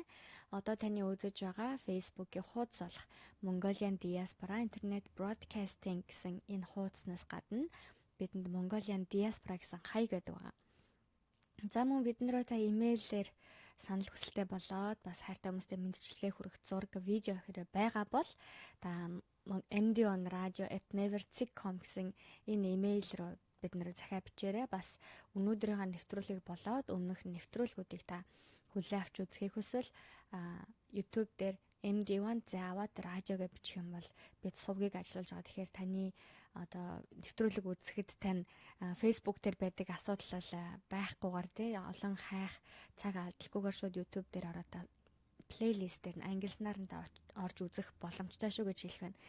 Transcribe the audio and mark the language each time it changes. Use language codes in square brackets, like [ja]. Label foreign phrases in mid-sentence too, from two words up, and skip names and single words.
[mn] Одоо таны үзэж байгаа Facebook-ийн хуудас болох Mongolian Diaspora Internet Broadcasting гэсэн энэ хуудаснаас гадна бидэнд Mongolian Diaspora гэсэн хаяг байдаг байгаа. За мөн биднэрөө та имэйлээр санал хүсэлтээ болоод бас хайртай хүмүүстэй мэдчилгээ хүргэх зураг, видео хэрэг байгаа бол та mdone radio@never.com гэсэн энэ имэйл рүү биднэрээ захиа бичээрэй. Бас өнөөдрийнхээ нэвтрүүлгийг болоод өмнөх нэвтрүүлгүүдийг та хүлээн авч үзэхийг хүсвэл YouTube дээр MD1 заавад радиог бичих юм бол бид сувгийг ажиллуулж байгаа. Тэгэхээр таны нэвтрүүлэг үзэхэд тань Facebook дээр байдаг асуудал бол байхгүйгээр тий олон хайх цаг алдалгүйгээр шууд YouTube дээр ороод плейлист дээр ангилснаар нь орж үзэх боломжтой шүү гэж хэлэх байна.